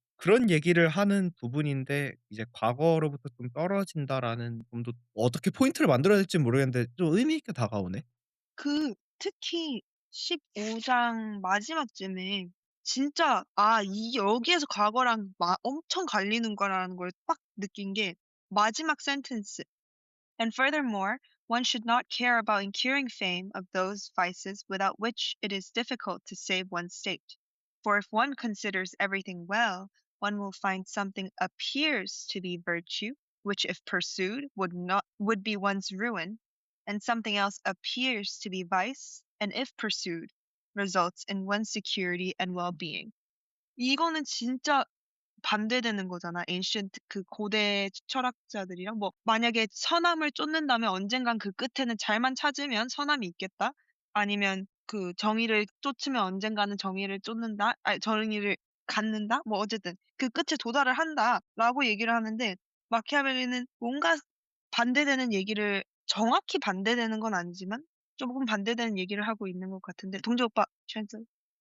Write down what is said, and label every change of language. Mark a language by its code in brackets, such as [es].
[ko] 그런 얘기를 하는 부분인데 이제 "과거로부터 좀 떨어진다."라는 좀 더 어떻게 포인트를 만들어야 될지 모르겠는데 좀 의미 있게 다가오네. 특히 15장 마지막쯤에 진짜 '아 이 여기에서 과거랑 엄청 갈리는구나.'라는 걸 딱 느낀 게 마지막 센텐스. [en] And furthermore, one should not care about incurring fame of those vices without which it is difficult to save one's state. For if one considers everything well, one will find something appears to be virtue, which if pursued would be one's ruin, and something else appears to be vice, and if pursued results in one's security and well-being. [ko] 이거는 진짜 반대되는 거잖아. ancient 그 고대 철학자들이랑 뭐 만약에 선함을 쫓는다면 언젠간 그 끝에는 잘만 찾으면 선함이 있겠다. 아니면 그 정의를 쫓으면 언젠가는 정의를 쫓는다. 아니 정의를 갖는다. 뭐 어쨌든 그 끝에 도달을 한다라고 얘기를 하는데 마키아벨리는 뭔가 반대되는 얘기를 정확히 반대되는 건 아니지만 조금 반대되는 얘기를 하고 있는 것 같은데 동재 오빠 translate.